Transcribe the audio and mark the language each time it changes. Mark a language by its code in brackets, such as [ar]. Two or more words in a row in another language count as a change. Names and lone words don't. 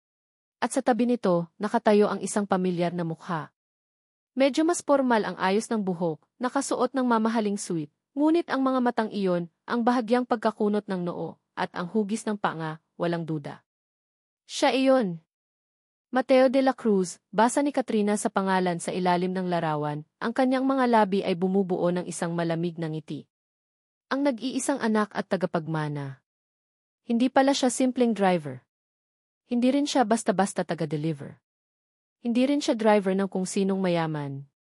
[tl] At sa tabi nito, nakatayo ang isang pamilyar na mukha. Medyo mas formal ang ayos ng buhok, nakasuot ng mamahaling suit, ngunit ang mga matang iyon, ang bahagyang pagkakunot ng noo, at ang hugis ng panga, walang duda. Siya iyon. Mateo de la Cruz, basa ni Katrina sa pangalan sa ilalim ng larawan, ang kanyang mga labi ay bumubuo ng isang malamig na ngiti. Ang nag-iisang anak at tagapagmana. Hindi pala siya simpleng driver. Hindi rin siya basta-basta taga-deliver. Hindi rin siya driver ng kung sinong mayaman.